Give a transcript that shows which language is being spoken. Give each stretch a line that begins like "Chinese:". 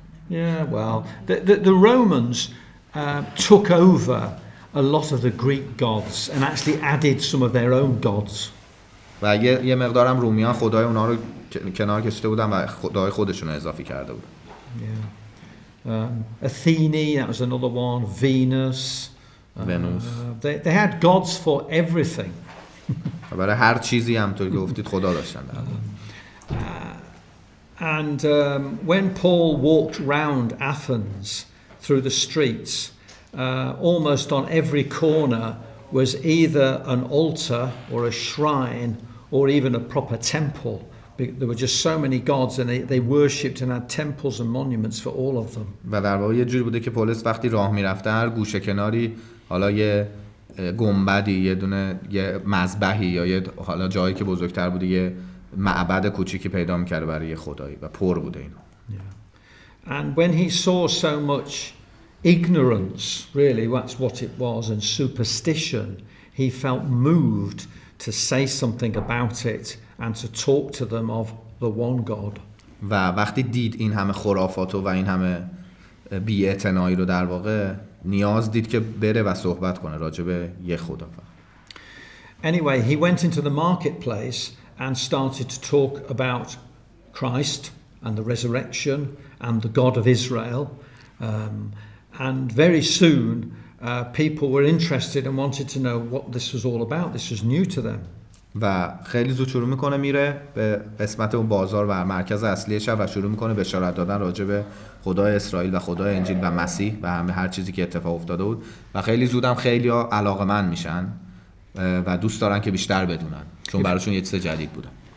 English: Yeah, well, the Romans took over a lot of the Greek gods and actually added some of their own gods.
Persian: و یه مقدارم رومیان خدای اونا رو کنار کشیده بودن و خدای خودشون رو اضافه کرده بودن.
English: Yeah. Athene, that was another one. Venus. Venus. They had gods for everything.
Persian: برای هر چیزی همونطور که گفتید خدا داشتن.
English: And when Paul walked round Athens through the streets, almost on every corner was either an altar or a shrine or even a proper temple. There were just so many gods and they worshipped and had temples and monuments for all of them.
Persian: و در واقع یه جوری بوده که پولس وقتی راه میرفته هر گوشه کناری حالا یه گنبدی، یه دونه یه مذبحی یا یه حالا جایی که بزرگتر بوده یه معبد کوچیکی پیدا می‌کرد برای یه خدایی و پر بوده اینا.
English: Yeah. And when he saw so much ignorance, really that's what it was, and superstition, he felt moved to say something about it and to talk to them of the one God.
Persian: و وقتی دید این همه خرافات و این همه بی‌اعتنایی رو در واقع نیاز دید که بره و صحبت کنه راجع به یه خدا.
English: Anyway, he went into the marketplace and started to talk about Christ and the resurrection and the God of Israel. And very soon people were interested and wanted to know what this was all about. This was new to them.
Persian: و خیلی زود شروع میکنه میره به قسمت اون بازار و مرکز اصلی شهر و شروع میکنه بشارت دادن راجع به خدای اسرائیل و خدای انجیل و مسیح و همه هر چیزی که اتفاق افتاده بود و خیلی زودم خیلی‌ها علاقه‌مند میشن و دوست دارن که بیشتر بدونن چون براشون یه چیز جدید بوده.